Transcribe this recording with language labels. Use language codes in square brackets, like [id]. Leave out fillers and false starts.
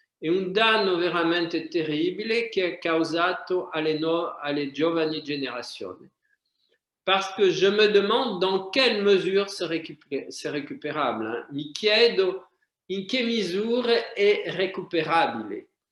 [it] È un danno veramente terribile che è causato alle giovani generazioni. [fr] Parce que je me demande dans quelle mesure c'est récupérable. [it] Mi chiedo in che misure è récupérabile.